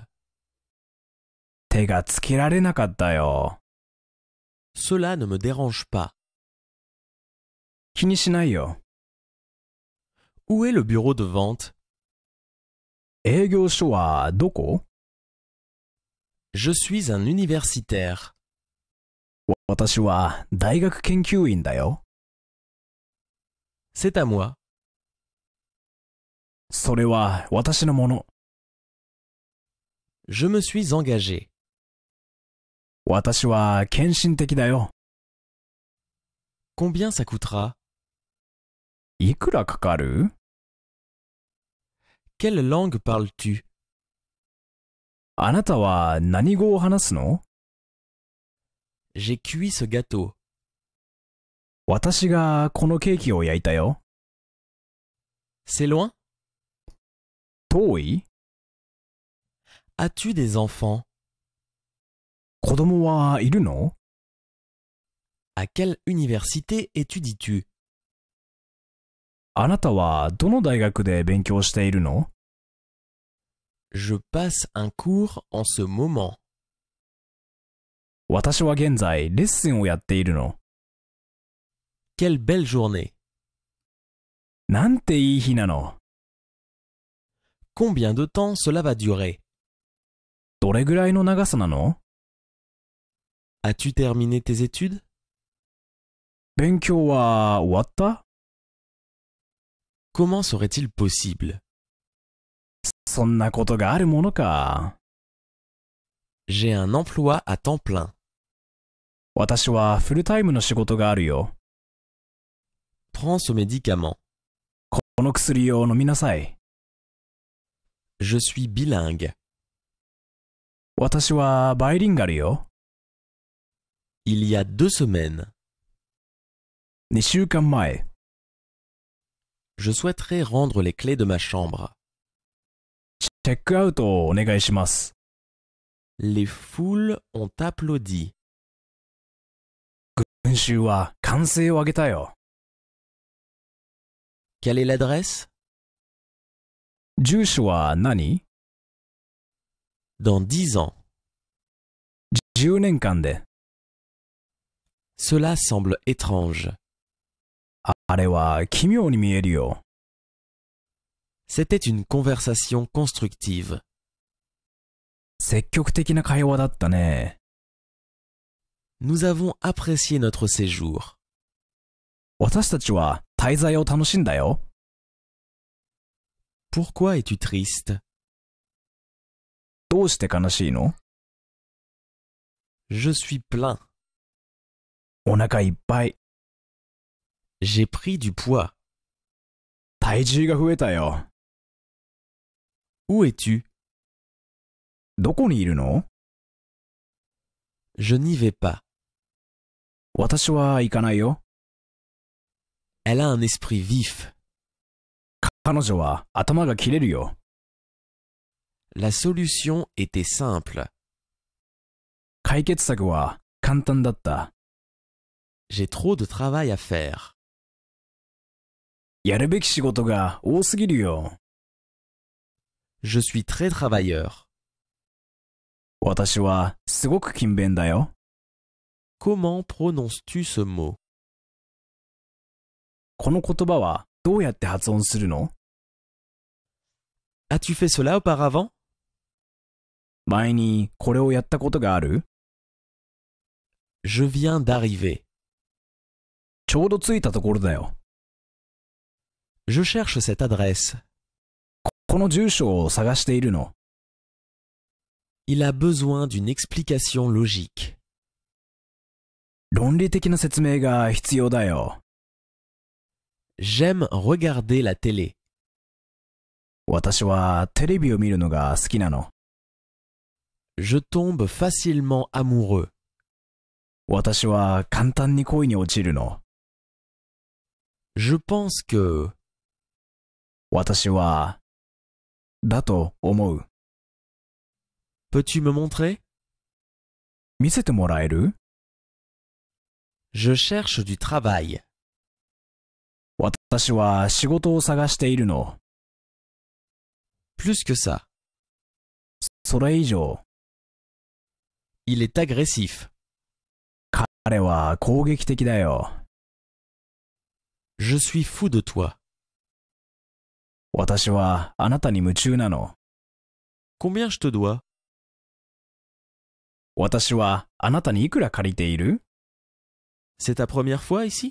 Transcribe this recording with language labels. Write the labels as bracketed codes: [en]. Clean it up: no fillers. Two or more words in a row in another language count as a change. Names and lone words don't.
[ja] 手がつけられなかったよ。 [fr] Cela ne me dérange pas. [ja] 気にしないよ。 [fr] Où est le bureau de vente? [ja] 営業所はどこ？ [fr] Je suis un universitaire. [ja] 私は大学研究員だよ。 [fr] C'est à moi. [ja] それは私のもの。 [fr] Je me suis engagé. [ja] 私は献身的だよ。 [fr] Combien ça coûtera? [ja] いくらかかる？ [fr] Quelle langue parles-tu? [ja] あなたは何語を話すの？ [fr] J'ai cuit ce gâteau. [ja] 私がこのケーキを焼いたよ。 [fr] C'est loin? [ja] 遠い？ [fr] As-tu des enfants? [ja] 子供はいるの？ [fr] À quelle université étudies-tu? [ja] あなたはどの大学で勉強しているの？ [fr] Je passe un cours en ce moment. [ja] 私は現在レッスンをやっているの。 [fr] Quelle belle journée. [ja] なんていい日なの。 [fr] Combien de temps cela va durer? [ja] どれぐらいの長さなの？ [fr] As-tu terminé tes études? [ja] 勉強は終わった？ [fr] Comment serait-il possible? [ja] そんなことがあるものか。 [fr] J'ai un emploi à temps plein. [ja] 私はフルタイムの仕事があるよ。 [fr] Prends ce médicament. [ja] この薬を飲みなさい。 [fr] Je suis bilingue. [ja] 私はバイリンガルよ。 [fr] Il y a 2 semaines. [ja] 2 週間前。 [fr] Je souhaiterais rendre les clés de ma chambre. [ja] チェックアウトをお願いします。 [fr] Les foules ont applaudi. [ja] 群衆は歓声を上げたよ。 [fr] Quelle est l'adresse? [ja] 住所は何？ [fr] Dans 10 ans. [ja] 10 年間で。 [fr] Cela semble étrange. [ja] あれは奇妙に見えるよ。 [fr] C'était une conversation constructive. [ja] 積極的な会話だったね。 [fr] Nous avons apprécié notre séjour. [ja] 私たちは滞在を楽しんだよ。 [fr] Pourquoi es-tu triste? [ja] どうして悲しいの？ [fr] Je suis plein. [ja] お腹いっぱい。 [fr] J'ai pris du poids. [ja] 体重が増えたよ。 [fr] Où es-tu? [ja] どこにいるの？ [fr] Je n'y vais pas. [ja] 私は行かないよ。 [fr] Elle a un esprit vif. [ja] 彼女は頭が切れるよ。 [fr] La solution était simple. [ja] 解決策は簡単だった。 [fr] J'ai trop de travail à faire. [ja] やるべき仕事が多すぎるよ。 [fr] Je suis très travailleur. [ja] 私はすごく勤勉だよ。 [fr] Comment prononces-tu ce mot? [ja] この言葉はどうやって発音するの？ [fr] As-tu fait cela auparavant? [ja] 前にこれをやったことがある？ [fr] Je viens d'arriver. [ja] ちょうど着いたところだよ。 [fr] Je cherche cette adresse. [ja] この住所を探しているの。 [fr] Il a besoin d'une explication logique. [ja] 論理的な説明が必要だよ。 [fr] J'aime regarder la télé. [ja] 私はテレビを見るのが好きなの。 [fr] Je tombe facilement amoureux. [ja] 私は簡単に恋に落ちるの。 [fr] Je pense que... [ja] 私は、だと思う。 [fr] Peux-tu me montrer? [ja] 見せてもらえる？ [fr] Je cherche du travail. [ja] 私は仕事を探しているの。 [fr] Plus que ça. [ja] それ以上、 [fr] Il est agressif. [ja] 彼は攻撃的だよ。 [fr] Je suis fou de toi. [ja] 私はあなたに夢中なの。 [fr] Combien je te dois? [ja] 私はあなたにいくら借りている？ [fr] C'est ta première fois ici?